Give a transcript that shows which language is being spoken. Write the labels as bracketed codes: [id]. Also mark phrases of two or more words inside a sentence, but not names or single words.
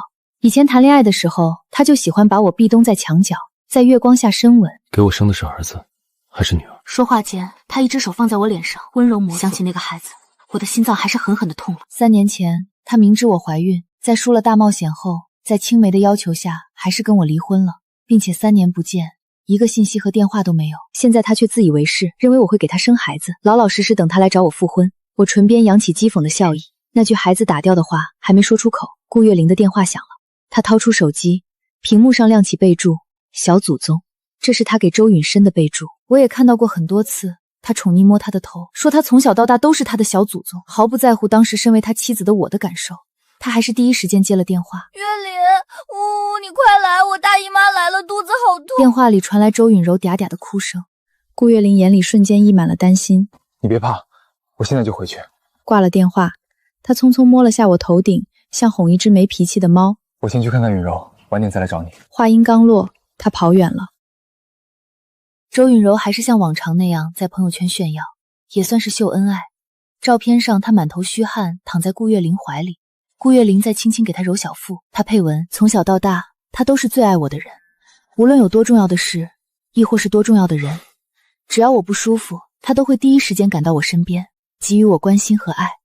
[zh] 以前談戀愛的時候，他就喜歡把我壁咚在牆角，在月光下深吻。給我生的是兒子還是女兒？說話間，他一隻手放在我臉上，溫柔摩挲。想起那個孩子，我的心臟還是狠狠地痛了。 3年前，他明知我懷孕，在輸了大冒險後，在青梅的要求下，還是跟我離婚了，並且3年不見，一個信息和電話都沒有。現在他卻自以為是，認為我會給他生孩子，老老實實等他來找我復婚。我唇邊揚起譏諷的笑意，那句孩子打掉的話還沒說出口，顧月玲的電話響了。他掏出手機，屏幕上亮起備註：小祖宗。這是他給周允申的備註。我也看到過很多次，他寵溺摸他的頭，說他從小到大都是他的小祖宗，毫不在乎當時身為他妻子的我的感受。他還是第一時間接了電話。月玲，你快來，我大姨媽來了，肚子好痛。電話裡傳來周允柔嗲嗲的哭聲。顧月玲眼裡瞬間溢滿了擔心。你別怕，我現在就回去。掛了電話，他匆匆摸了下我頭頂，像哄一隻沒脾氣的貓。我先去看看允柔，晚點再來找你。話音剛落，他跑遠了。周允柔還是像往常那樣在朋友圈炫耀，也算是秀恩愛。照片上她滿頭虛汗，躺在顧月玲懷裡，顧月玲在輕輕給她揉小腹。她配文：從小到大，她都是最愛我的人，無論有多重要的事，亦或是多重要的人，只要我不舒服，她都會第一時間趕到我身邊，給予我關心和愛。